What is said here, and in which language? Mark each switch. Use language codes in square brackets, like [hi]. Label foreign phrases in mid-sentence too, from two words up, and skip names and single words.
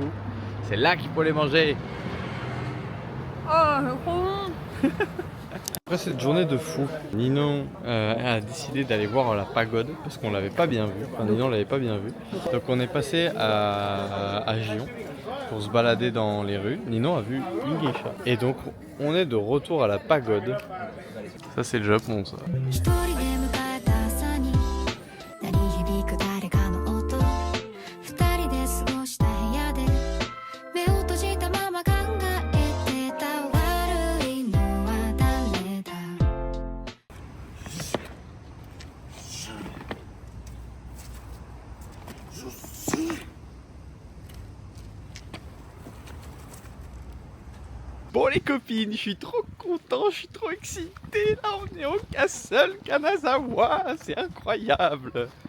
[fr] C'est là qu'il faut les manger. Après cette journée de fou, Nino a décidé d'aller voir la pagode parce qu'on l'avait pas bien vu. Enfin, Nino l'avait pas bien vu. Donc on est passé à Gion pour se balader dans les rues. Nino a vu une geisha. Et donc on est de retour à la pagode. Ça c'est le Japon ça. [ja] 一人で迎えた朝に鳴り響く誰かの音二人で過ごした部屋で目を閉じたまま考えてた悪いのは誰だ [fr] Bon les copines, je suis trop content, je suis trop excité. Là on est au Castle Kanazawa, c'est incroyable.